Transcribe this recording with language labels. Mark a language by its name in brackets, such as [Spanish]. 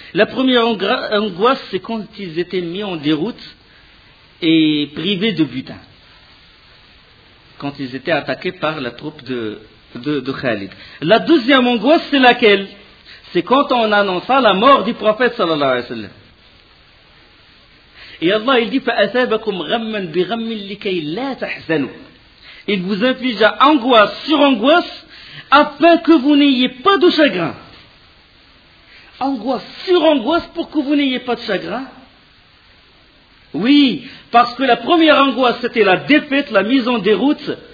[French] La première angoisse, c'est quand ils étaient mis en déroute et privés de butin. Quand ils étaient attaqués par la troupe de Khalid. La deuxième angoisse, c'est laquelle? C'est quand on annonça la mort du prophète, sallallahu alayhi wa sallam. Et Allah, il dit, [Arabic] فَأَثَابَكُمْ غَمَّنْ بِغَمِّنْ لِكَيْ لَا تَحْزَنُوا. [French] Il vous inflige à angoisse sur angoisse, afin que vous n'ayez pas de chagrin. Angoisse sur angoisse pour que vous n'ayez pas de chagrin. Oui, parce que la première angoisse, c'était la défaite, la mise en déroute.